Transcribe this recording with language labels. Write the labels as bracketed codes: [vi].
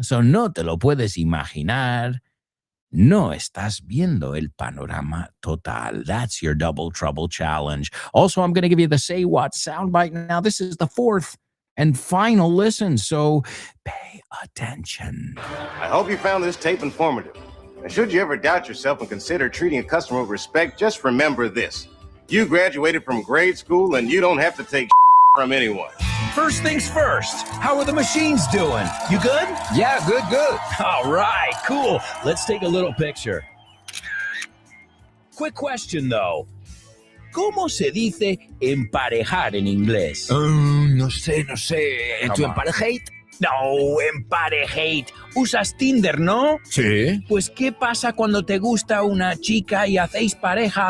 [es] So no te lo puedes imaginar. No estás viendo el panorama total. [en] That's your double trouble challenge. Also, I'm going to give you the Say What soundbite now. This is the fourth and final listen, so pay attention. I hope you found this tape informative. And should you ever doubt yourself and consider treating a customer with respect, just remember this. You graduated from grade school and you don't have to take from anyone. First things first, how are the machines doing? You good? Yeah, good. All right, cool. Let's take a little picture. Quick question, though. [es] ¿Cómo se dice emparejar en inglés? No sé. ¿Tu on. emparejate? No, emparejate. Usas Tinder, ¿no? Sí. Pues, ¿qué pasa cuando te gusta una chica y hacéis pareja?